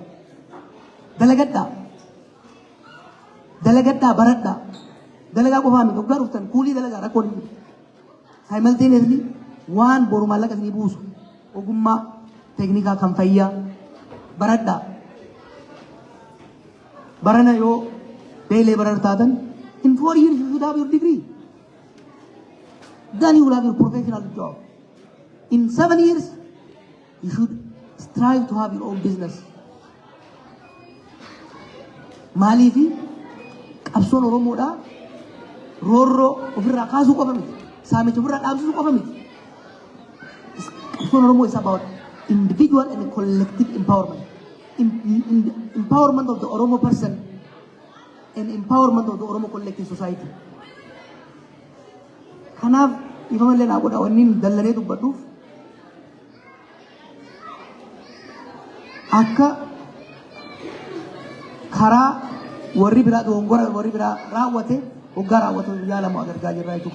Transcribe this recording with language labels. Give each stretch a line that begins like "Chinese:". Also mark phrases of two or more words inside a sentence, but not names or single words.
Oromo: Dalagadhaa. Dalagadhaa baradhaa. Dalagaa qofaa miti dhugaa dhuftan kuulii dalagaa rakkoo ni jiru. Simultaneously waan boru maallaqa isinii buusu ogummaa teeknikaa kan fayyaa baradhaa. Barana yo
English: day laborer taatan in 4 years you should have your degree. Then you will have your professional job. In 7 years you should strive to have your own business.
Oromo: Maalii fi qabsoon Oromoodhaa roorroo ofirraa kaasuu qofa miti. Saamicha ofirraa dhaabsisuu qofa miti. Qabsoon Oromoo
English: is about individual and collective empowerment. Empowerment of the Oromo person and empowerment of the Oromo collective society.
Oromo: Kanaaf ifamallee naa godha wanniin dallanee dubbadhuuf akka karaa warri biraa dogongora warri biraa raawwate hoggaa raawwatu yaalamu agargaa jirra jechuudha.